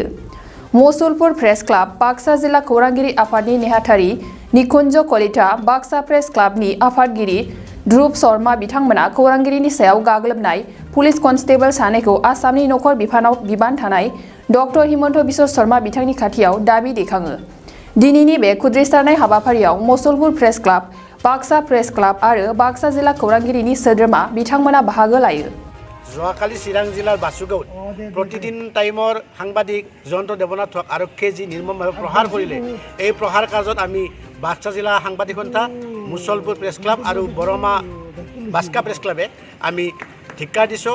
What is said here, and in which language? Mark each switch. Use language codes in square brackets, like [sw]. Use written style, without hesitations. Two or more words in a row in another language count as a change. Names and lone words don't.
[brx] मसलपुर प्रेस क्लाब, बाक्सा जिल्ला खौरांगिरि आफादनि नेहाथारि निकुन्ज कलिता, बाक्सा प्रेस क्लाबनि आफादगिरि ध्रुब शर्मा बिथांमोना खौरांगिरिनि सायाव गाग्लोबनाय पुलिस कन्स्टेबल सानैखौ आसामनि नखर बिबान थानाय डक्टर हिमन्त बिश्व शर्मा बिथांनि खाथियाव दाबि दैखाङो। दिनैनि बे खुद्रिसारनाय हाबाफारियाव मसलपुर प्रेस क्लाब, बाक्सा प्रेस क्लाब आरो बाक्सा जिल्ला खौरांगिरिनि सोद्रोमा बिथांमोना बाहागो लायो। [as] যোৱাকালি চিৰাং জিলাৰ বাসুগাঁৱত প্ৰতিদিন টাইমৰ সাংবাদিক জয়ন্ত দেৱনাথক আৰক্ষীয়ে যি নিৰ্মমভাৱে প্ৰহাৰ কৰিলে, এই প্ৰহাৰ কাৰ্যত আমি বাক্সা জিলা সাংবাদিক সন্থা, মুছলপুৰ প্ৰেছ ক্লাব আৰু বৰমা বাস্কা প্ৰেছ ক্লাবে আমি ধিক্কাৰ দিছোঁ।